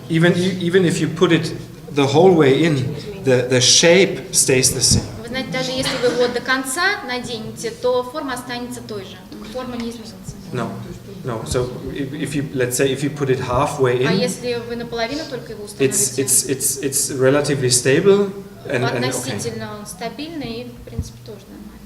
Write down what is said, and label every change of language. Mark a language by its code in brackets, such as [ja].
[en] even if you put it the whole way in, the shape stays the same. [ru] Вы знаете, даже если вы его до конца наденете, то форма останется той же. Форма не изменится. [en] No. So if you, let's say, if you put it halfway [ru] А [en] in, [ru] если вы наполовину только его установите, [en] it's relatively stable and okay. [ru] относительно он стабильный и, в принципе, тоже нормально.